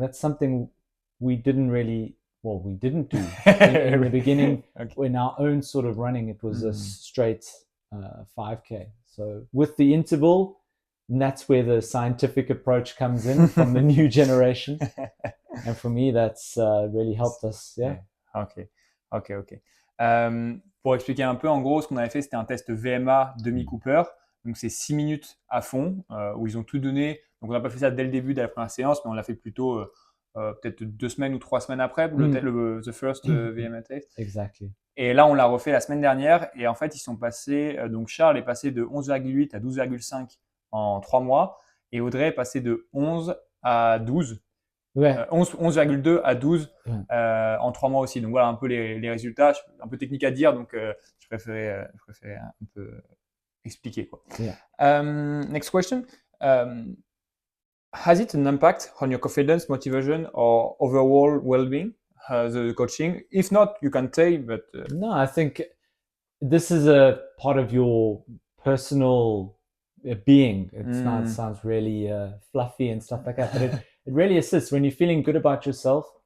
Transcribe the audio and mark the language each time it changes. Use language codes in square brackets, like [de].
[en] That's something we didn't really, well, we didn't do in the beginning. In our own sort of running, it was a straight 5K. So with the interval, and that's where the scientific approach comes in from the new generation. And for me, that's really helped us. Yeah. Ok. [fr] Pour expliquer un peu, en gros, ce qu'on avait fait, c'était un test VMA demi-Cooper. Donc, c'est 6 minutes à fond où ils ont tout donné. Donc, on n'a pas fait ça dès le début de la première séance, mais on l'a fait plutôt peut-être 2 semaines ou 3 semaines après, [en] the first VMA test. Exactly. [fr] Et là, on l'a refait la semaine dernière. Et en fait, ils sont passés. Donc, Charles est passé de 11,8 à 12,5 en 3 mois. Et Audrey est passé de 11 à 12. 11,2 à 12 en 3 mois aussi. Donc voilà un peu les résultats. Un peu technique à dire, donc je préférais un peu expliquer, quoi. [en] Next question. Has it an impact on your confidence, motivation, or overall well-being, the coaching? If not, you can say, but no, I think this is a part of your personal being. It sounds really fluffy and stuff like that, but it really assists when you're feeling good about yourself.